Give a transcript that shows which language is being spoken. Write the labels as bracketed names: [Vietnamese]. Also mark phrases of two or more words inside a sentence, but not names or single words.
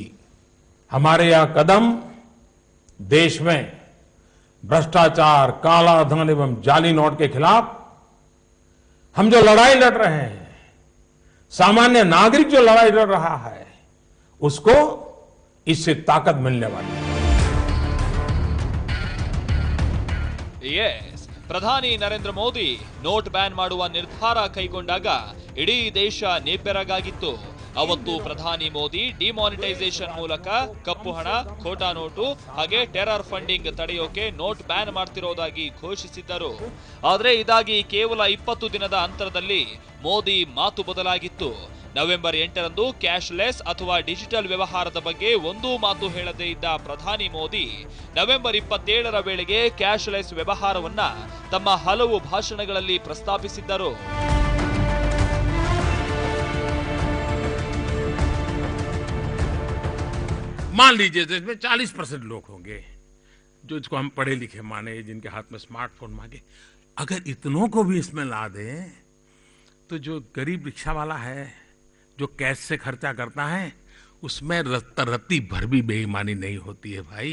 [Hindi] हमारे यह कदम देश में भ्रष्टाचार, काला धन एवं जाली नोट के खिलाफ हम जो लड़ाई लड़ रहे हैं, सामान्य नागरिक जो लड़ाई लड़ रहा है, उसको इससे ताकत मिलने वाली है। यस, [Kannada] ಪ್ರಧಾನಿ ನರೇಂದ್ರ ಮೋದಿ [English] note ban [Kannada] ಮಾಡುವ ನಿರ್ಧಾರ ಕೈಗೊಂಡಾಗ ಇಡೀ ದೇಶ ನಿಬ್ಬೆರಗಾಗಿತ್ತು. ಅವತ್ತು ಪ್ರಧಾನಿ ಮೋದಿ ಡಿಮಾನಿಟೈಸೇಷನ್ ಮೂಲಕ ಕಪ್ಪು ಹಣ, ಖೋಟಾ ನೋಟು ಹಾಗೆ [English] terror funding [Kannada] ತಡೆಯೋಕೆ [English] note ban [Kannada] ಮಾಡ್ತಿರೋದಾಗಿ ಘೋಷಿಸಿದ್ದರು. ಆದರೆ ಇದಾಗಿ ಕೇವಲ 20 ದಿನದ ಅಂತರದಲ್ಲಿ ಮೋದಿ ಮಾತು ಬದಲಾಗಿತ್ತು. ನವೆಂಬರ್ 8ರಂದು ಕ್ಯಾಶ್ಲೆಸ್ ಅಥವಾ ಡಿಜಿಟಲ್ ವ್ಯವಹಾರದ ಬಗ್ಗೆ ಒಂದೂ ಮಾತು ಹೇಳದೇ ಇದ್ದ ಪ್ರಧಾನಿ ಮೋದಿ ನವೆಂಬರ್ 27ರ ವೇಳೆಗೆ ಕ್ಯಾಶ್ಲೆಸ್ ವ್ಯವಹಾರವನ್ನ ತಮ್ಮ ಹಲವು ಭಾಷಣಗಳಲ್ಲಿ ಪ್ರಸ್ತಾಪಿಸಿದ್ದರು. [Hindi] मान लीजिए देश में 40% लोग होंगे जो इसको हम पढ़े लिखे माने, जिनके हाथ में स्मार्टफोन मांगे। अगर इतनों को भी इसमें ला दें तो जो गरीब रिक्शा वाला है, जो कैश से खर्चा करता है, उसमें रत्ती भर भी बेईमानी नहीं होती है भाई।